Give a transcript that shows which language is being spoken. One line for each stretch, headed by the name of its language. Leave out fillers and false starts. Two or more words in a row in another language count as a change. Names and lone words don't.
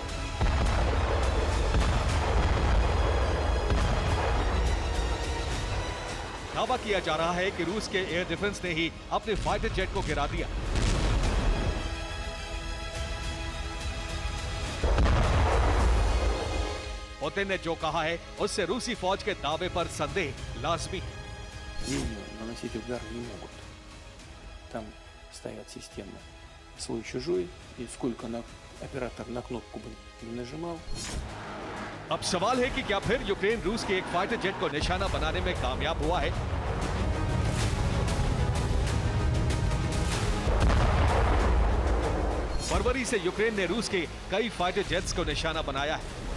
Hindi: दावा किया जा रहा है कि रूस के
English: air defense
Hindi: ने ही अपने
English: fighter jet
Hindi: को गिरा दिया। पुतिन ने जो कहा है उससे रूसी फौज के दावे पर संदेह लाजमी है।
Russian: Наносить удар не могут. Там стоят системы свой-чужой, и сколько оператор на кнопку бы не нажимал.
Hindi: अब सवाल है कि क्या फिर यूक्रेन रूस के एक
English: fighter jet
Hindi: को निशाना बनाने में कामयाब हुआ है? फरवरी से यूक्रेन ने रूस के कई
English: fighter jets
Hindi: को निशाना बनाया है।